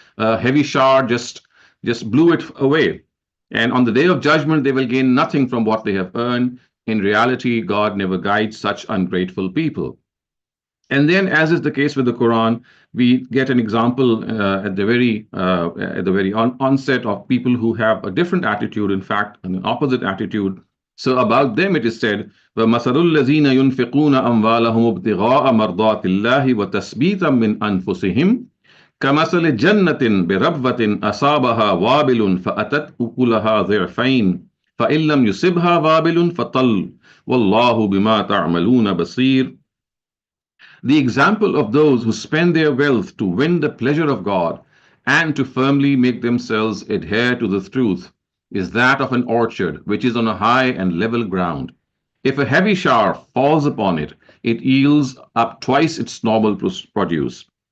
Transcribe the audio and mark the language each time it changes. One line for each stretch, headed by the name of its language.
English: A heavy shower just blew it away. And on the day of judgment, they will gain nothing from what they have earned. In reality, God never guides such ungrateful people. And then, as is the case with the Quran, we get an example at the very onset of people who have a different attitude, in fact, an opposite attitude. So about them it is said,
Arabic: وَمَثَلُ الَّذِينَ يُنْفِقُونَ أَمْوَالَهُمُ ابْتِغَاءَ مَرْضَاتِ اللَّهِ وَتَثْبِيتًا مِنْ أَنفُسِهِمْ كَمَثَلِ جَنَّةٍ بِرَبْوَةٍ أَصَابَهَا وَابِلٌ فَأَتَتْ أُكُلَهَا ضِعْفَيْنِ فَإِنْ لَمْ يُصِبْهَا وَابِلٌ فَطَلٌّ وَاللَّهُ بِمَا تَعْمَلُونَ بَصِيرٌ.
English: The example of those who spend their wealth to win the pleasure of God and to firmly make themselves adhere to the truth is that of an orchard which is on a high and level ground. If a heavy shower falls upon it, it yields up twice its normal produce.